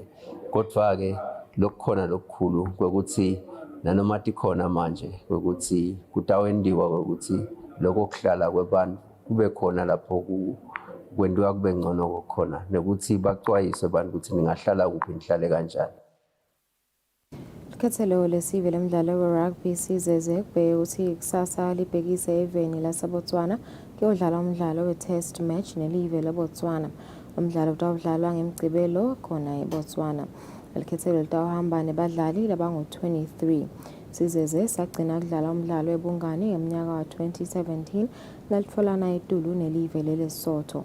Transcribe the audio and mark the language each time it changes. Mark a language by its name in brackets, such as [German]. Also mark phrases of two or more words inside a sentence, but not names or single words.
[Swati] Kodwa-ke lokukhona lokukhulu kwekuthi nanoma tikhona manje kwekuthi kutawendiwa kwekuthi lokho kuhlala kwebantu kube khona lapho kwendiwa kube ngcono kokhona nokuthi baxwayiswe abantu ukuthi ningahlala kuphi nihlale kanjani. Ikhethelo lesive lemidlalo we-rugby sizeze kubheke ukuthi kusasa libhekise eveni laseBotswana kuyodlala umdlalo we- [English] test match [Swati] nelive leBotswana. Umdlalo utawudlalwa ngemigcibelo khona eBotswana. Ikhethelo litawuhamba nebadlali labangu-23. Sizeze sagcina kudlala umdlalo webungane ngeminyaka wa-2017 lalitfolana itulu nelive leLesotho.